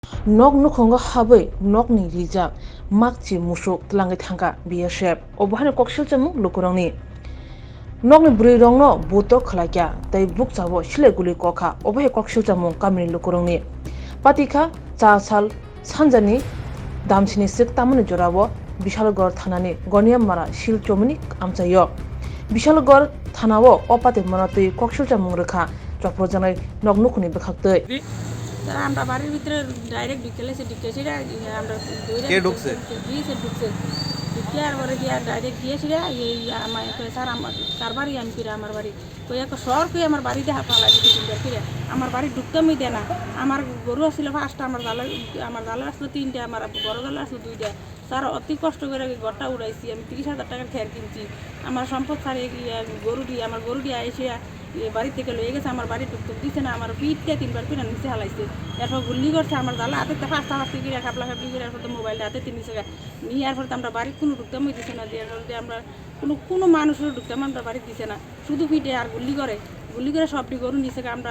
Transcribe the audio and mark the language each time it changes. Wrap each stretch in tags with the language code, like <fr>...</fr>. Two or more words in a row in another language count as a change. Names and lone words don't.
<trp>Nok nukhongo habai nok ni rijak makchi musuk tlangai thangka BSF obahani koksil chamu lukurangni nok ni buri rongno buto khlaikya tei buk chabo sile guli kokha obahi koksil chamu kamini lukurangni patika chasal sanjani damchini sik tamani jorabo Bishalgor thanani Goniamara shil chomini amchayo Bishalgor thanao opate manatui koksil chamu rekha choprojanai nok nukhuni bekhaktei</trp> <bn>আমরা বাড়ির ভিতরে ডাইরেক্ট ঢুকেছে আমরা কে ঢুকছে গিয়েছে ঢুকছে ঢুকে আর পরে গিয়ে ডাইরেক্ট গিয়েছি রে আমার স্যার আমার কার বাড়ি আমি ফিরে আমার বাড়ি কই এক শহর কই আমার বাড়িতে হাফালা দিতে ফিরে আমার বাড়ি ঢুকতেই দেয় না আমার গরু আসছিল ফার্স্টটা আমার জালে আসলো তিনটা আমার বড় জালে আসলো দুইটা স্যার অতি কষ্ট করে ঘরটা উড়াইছি আমি 30,000 টাকার খেয়ার কিনছি আমার সম্পদ ছাড়িয়ে গিয়ে আমার গরু দিয়ে এসে বাড়ি থেকে লয়ে গেছে আমার বাড়ি ঢুকতে দিচ্ছে না আমার পিঠটা 3বার পিঠা নিচে হালাইছে এরপর গুল্লি করছে আমার জালে হাতে ফাঁসটা ফাঁসি গিয়ে খাপলি করে এরপর তো মোবাইলটা হাতে নিচে নিয়ে এরপর তো আমরা বাড়ি কোনো ঢুকতেই দিচ্ছে না দিয়ে আমরা কোনো মানুষের ঢুকতাম আমরা বাড়ি দিচ্ছে না শুধু পিঠে আর গুল্লি করে সবটি গরু নিচে আমরা</bn>